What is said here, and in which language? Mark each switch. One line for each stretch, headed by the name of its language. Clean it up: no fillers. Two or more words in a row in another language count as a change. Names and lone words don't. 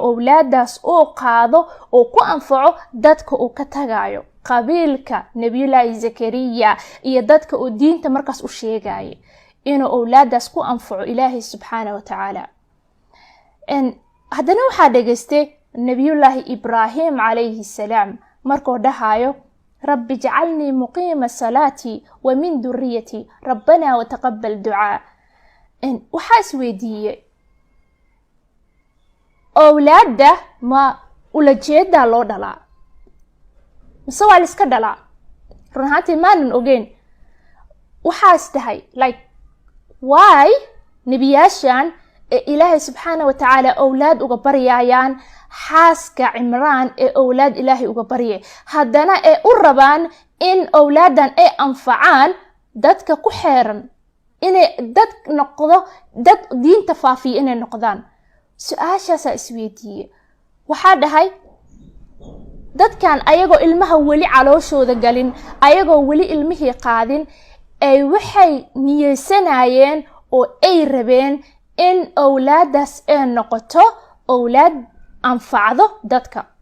Somali: awlaadaas oo qaado oo ku anfaco dadka uu ka tagayo qabiilka nabiyullaahi Zakariya iyo dadka uu diinta markaas u sheegay inuu awlaadaas ku anfaco Ilaahay
Arabic: سبحانه وتعالى
Somali: haddana waxa dhageystay nabiyullaahi Ibrahim
Arabic: عليه السلام
Somali: markuu dhahayo
Arabic: رب اجعلني مقيم الصلاة ومن ذريتي ربنا وتقبل دعاء
Somali: waxa isweydiiyay awlaada ma ula jeeda loo dhalaa mise waa iska dhalaa runtii maanan ogeyn waxa istahay
English: like why
Somali: nabiyashan Ilaahay
Arabic: سبحانه وتعالى
Somali: awlaad uga baryayaan xaaska Imran ee awlaad Ilaahay uga baryay haddana ay u rabaan in awlaadan ay anfacaan dadka ku xeeran inay dad noqdo dad diinta faafiyo inay noqdaan su'aashaas isweydiiyay waxa dhahay dadkan ayagoo ilmaha wali calooshooda galin ayagoo wali ilmihii qaadin ay waxay niyeysanayeen oo ay rabeen in awlaadaas ay noqoto awlaad anfacdo dadka.